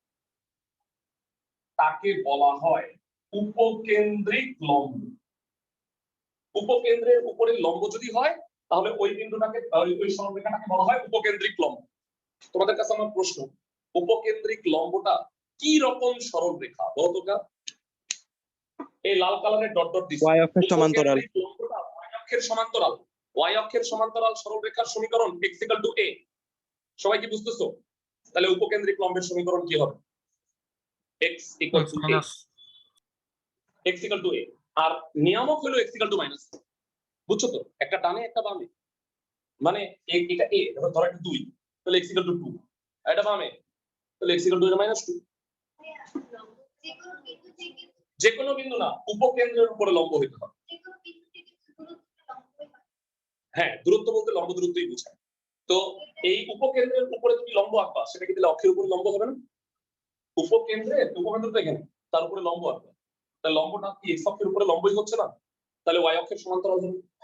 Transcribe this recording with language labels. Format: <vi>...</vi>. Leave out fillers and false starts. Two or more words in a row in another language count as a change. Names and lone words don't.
<bn>তাকে বলা হয় উপকেন্দ্রিক লম্ব উপকেন্দ্রের উপরে লম্ব যদি হয় তাহলে ওই বিন্দুটাকে ওই সরলরেখাটাকে বলা হয় উপকেন্দ্রিক লম্ব তোমাদের কাছে আমার প্রশ্ন উপকেন্দ্রিক লম্বটা কি রকম সরলরেখা বলতো কা এই লাল কালারের ডট ডট দিছে y অক্ষের সমান্তরাল লম্বটা y অক্ষের সমান্তরাল y অক্ষের সমান্তরাল সরলরেখার সমীকরণ x = a সবাই কি বুঝতেছো তাহলে উপকেন্দ্রিক লম্বের সমীকরণ কি হবে x = a x = a আর নিয়ামক হলো x = মাইনাস বুঝছো তো একটা ডানে একটা বামে মানে এটা a ধরো একটা 2 তাহলে x = 2 এটা বামে তাহলে x = -2 যে কোনো বিন্দু না উপকেন্দ্রের উপরে লম্ব হতে হবে হ্যাঁ দূরত্ব বলতে লম্ব দূরত্বই বোঝায় তো এই উপকেন্দ্রের উপরে তুমি লম্ব আঁকবা সেটা কি তাহলে অক্ষের উপরে লম্ব হবে না উপকেন্দ্রের উপকেন্দ্র তো এখানে তার উপরে লম্ব আঁকবা তাহলে লম্বটা কি x অক্ষের উপরে লম্বই হচ্ছে না তাহলে y অক্ষের সমান্তরাল হবে</bn>